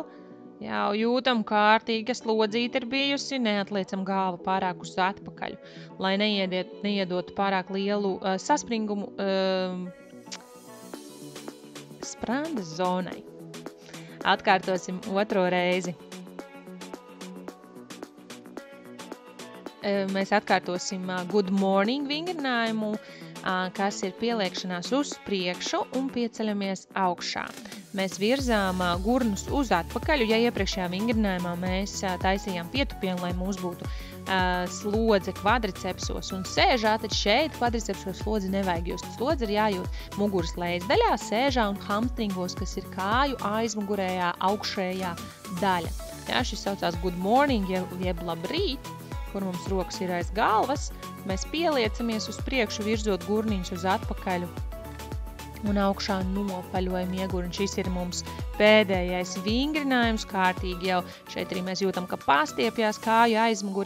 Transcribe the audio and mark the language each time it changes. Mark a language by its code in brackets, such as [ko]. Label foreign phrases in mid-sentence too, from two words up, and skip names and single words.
[lv] Jau jūtam kārtīgi, ka slodzīte ir bijusi, neatliecam galvu pārāk uz atpakaļ, lai neiedotu pārāk lielu saspringumu sprandas zonai. Atkārtosim otro reizi. Mēs atkārtosim [en] good morning [lv] vingrinājumu, kas ir pieliekšanās uz priekšu un pieceļamies augšā. Mēs virzām gurnus uz atpakaļ, ja iepriekšējā vingrinājumā mēs taisījām pietupienu, lai mums būtu slodze kvadricepsos un sēžā, tad šeit kvadricepsos slodzi nevajag just. Slodzi ir jājūt muguras lejasdaļā, sēžā un hamstringos, kas ir kāju aizmugurējā augšējā daļa. Jā, šis saucās [en] good morning, [lv] jeb labrīt, kur mums rokas ir aiz galvas. Mēs pieliecamies uz priekšu, virzot gurniņus uz atpakaļu un augšā nopaļojam ieguru. Un šis ir mums pēdējais vingrinājums, kārtīgi jau šeit arī mēs jūtam, ka pastiepjās kāju aizmuguri.